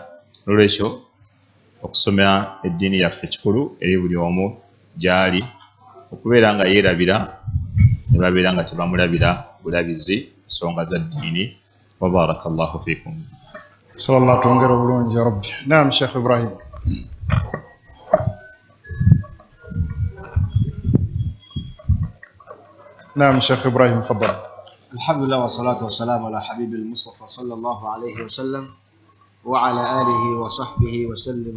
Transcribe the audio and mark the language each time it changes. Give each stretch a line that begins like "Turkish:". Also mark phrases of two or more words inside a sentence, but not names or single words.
Ganda: Olwekyo okusoma eddiini yaffe kikulu eri buli omu gy'ali, okubeera nga yeerabira ne babeera nga tebamulabira bulabizi nsonga za ddiini.
Arabic: وبارك الله فيكم.
Ganda: Sallallahu tuongera obulungi ya Rabbi. Naam Sheikh Ibrahim.
Arabic: نعم شيخ إبراهيم تفضل. الحمد لله والصلاة والسلام على حبيب المصطفى صلى الله عليه وسلم وعلى آله وصحبه وسلم.